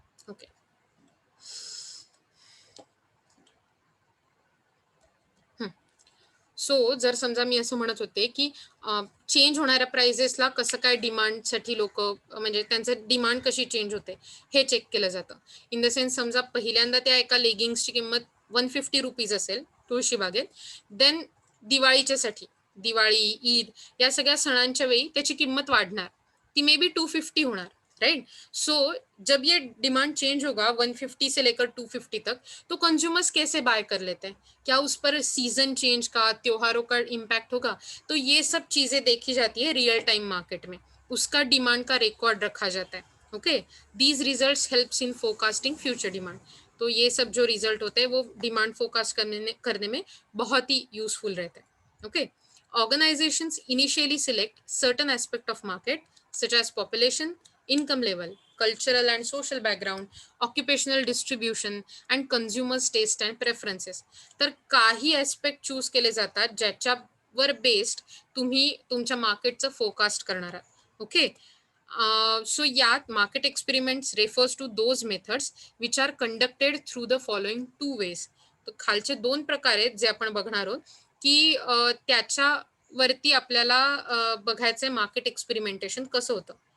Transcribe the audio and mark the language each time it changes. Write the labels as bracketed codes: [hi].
[mr] Okay, so जर समजा मी असं म्हणत होते की चेंज होणाऱ्या प्राइजेसला कसं काय डिमांडसाठी लोक, म्हणजे त्यांचं डिमांड कशी चेंज होते हे चेक केलं जातं. [en] in the sense [mr] समजा पहिल्यांदा त्या एका लेगिंग्सची किंमत 150 रुपीज असेल तुळशीबागेत, देन दिवाळीच्यासाठी, दिवाळी, ईद या सगळ्या सणांच्या वेळी त्याची किंमत वाढणार, ती मे बी 250 होणार, राइट. [hi] सो जब ये डिमांड चेंज होगा 150 से लेकर 250 तक, तो कंज्यूमर्स कैसे बाय कर लेते हैं, क्या उस पर सीजन चेंज का, त्योहारों का इम्पैक्ट होगा, तो ये सब चीजें देखी जाती है रियल टाइम मार्केट में, उसका डिमांड का रिकॉर्ड रखा जाता है. [en] Okay, these results helps in forecasting future demand. [hi] तो ये सब जो रिजल्ट होते हैं वो डिमांड फोरकास्ट करने में बहुत ही यूजफुल रहते हैं. [en] Okay, organisations initially select certain aspect of market such as population, income level, cultural and social background, occupational distribution and consumers taste and preferences. [mr] तर काही ऍस्पेक्ट चूज केले जातात ज्याच्यावर बेस्ड तुम्ही तुमच्या मार्केटचं फोरकास्ट करणार आहात. [en] Okay, so यात market experiments refers to those methods which are conducted through the following 2 ways. [mr] तर खालचे 2 प्रकार आहेत जे आपण बघणार आहोत की त्याच्यावरती आपल्याला बघायचंय मार्केट एक्सपेरिमेंटेशन कसं होतं.